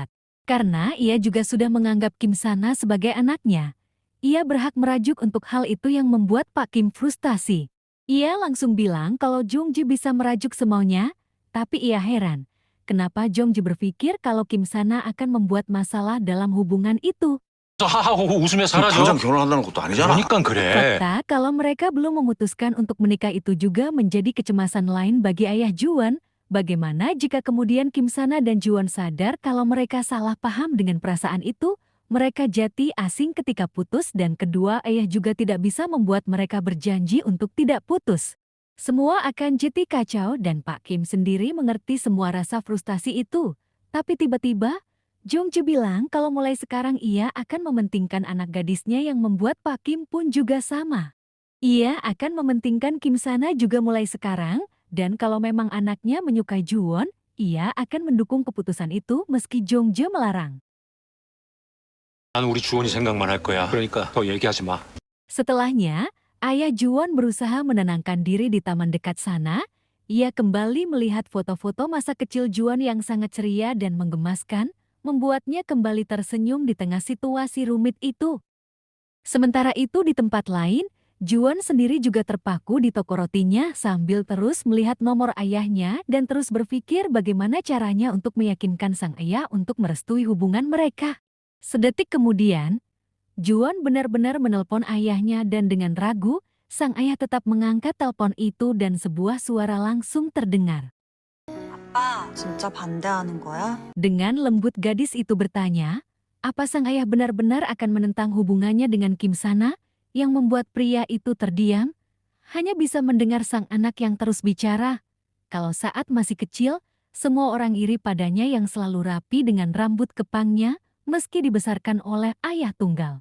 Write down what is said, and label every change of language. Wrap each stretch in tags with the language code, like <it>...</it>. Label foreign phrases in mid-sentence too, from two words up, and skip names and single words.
<id>Karena ia juga sudah menganggap Kim Sana sebagai anaknya. Ia berhak merajuk untuk hal itu yang membuat Pak Kim frustasi. Ia langsung bilang kalau Jongjae bisa merajuk semaunya, tapi ia heran. Kenapa Jongjae berpikir kalau Kim Sana akan membuat masalah dalam hubungan itu?</id> <ko>하하고 웃으며 당장 사라져. 결혼한다는 것도 아니잖아. 그러니까 그래.</ko> <id>Fakta kalau mereka belum memutuskan untuk menikah itu juga menjadi kecemasan lain bagi ayah Juwon. Bagaimana jika kemudian Kim Sana dan Juwon sadar kalau mereka salah paham dengan perasaan itu? Mereka jadi asing ketika putus dan kedua ayah juga tidak bisa membuat mereka berjanji untuk tidak putus. Semua akan jadi kacau dan Pak Kim sendiri mengerti semua rasa frustasi itu. Tapi tiba-tiba, Jongjae bilang kalau mulai sekarang ia akan mementingkan anak gadisnya, yang membuat Pak Kim pun juga sama. Ia akan mementingkan Kim Sana juga mulai sekarang, dan kalau memang anaknya menyukai Juwon, ia akan mendukung keputusan itu meski Jongjae melarang.</id> <ko>난 우리 주원이 생각만 할 거야. 그러니까 더 얘기하지 마.</ko> <id>Setelahnya, ayah Juwon berusaha menenangkan diri di taman dekat sana. Ia kembali melihat foto-foto masa kecil Juwon yang sangat ceria dan menggemaskan, membuatnya kembali tersenyum di tengah situasi rumit itu. Sementara itu di tempat lain, Juwon sendiri juga terpaku di toko rotinya sambil terus melihat nomor ayahnya dan terus berpikir bagaimana caranya untuk meyakinkan sang ayah untuk merestui hubungan mereka. Sedetik kemudian, Juwon benar-benar menelpon ayahnya dan dengan ragu, sang ayah tetap mengangkat telepon itu dan sebuah suara langsung terdengar.</id> <ko>아빠, 진짜 반대하는 거야?</ko> <id>Dengan lembut gadis itu bertanya, apa sang ayah benar-benar akan menentang hubungannya dengan Kim Sana? Yang membuat pria itu terdiam, hanya bisa mendengar sang anak yang terus bicara. Kalau saat masih kecil, semua orang iri padanya yang selalu rapi dengan rambut kepangnya meski dibesarkan oleh ayah tunggal.</id>